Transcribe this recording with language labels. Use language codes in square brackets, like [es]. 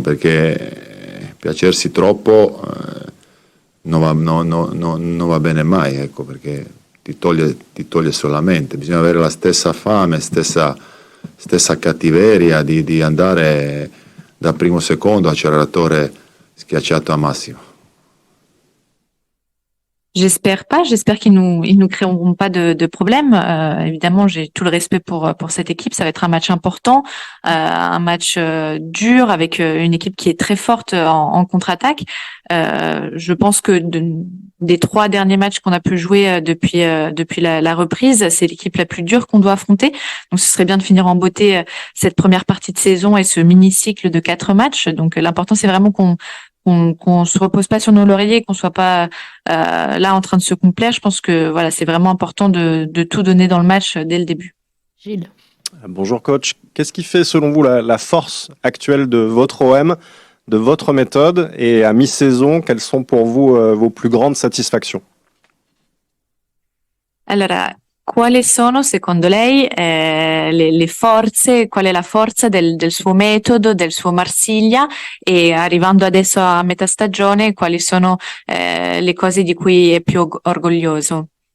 [it] Perché piacersi troppo non va bene mai, ecco, perché ti toglie solamente. Bisogna avere la stessa fame, stessa cattiveria di andare da primo secondo acceleratore schiacciato a massimo. [fr] J'espère pas. J'espère qu'ils nous créeront pas de problème. Évidemment, j'ai tout le respect pour cette équipe. Ça va être un match important, un match dur avec une équipe qui est très forte en contre-attaque. Je pense que des 3 derniers matchs qu'on a pu jouer depuis la reprise, c'est l'équipe la plus dure qu'on doit affronter. Donc, ce serait bien de finir en beauté cette première partie de saison et ce mini-cycle de 4 matchs. Donc, l'important, c'est vraiment qu'on se repose pas sur nos lauriers, qu'on soit pas là en train de se complaire. Je pense que voilà, c'est vraiment important de tout donner dans le match dès le début. Gilles. Bonjour coach. Qu'est-ce qui fait selon vous la force actuelle de votre OM, de votre méthode, et à mi-saison, quelles sont pour vous vos plus grandes satisfactions? [it] Allora, quali sono secondo lei le forze, qual è la forza del suo metodo, del suo Marsiglia, e arrivando adesso a metà stagione, quali sono le cose di cui è più orgoglioso?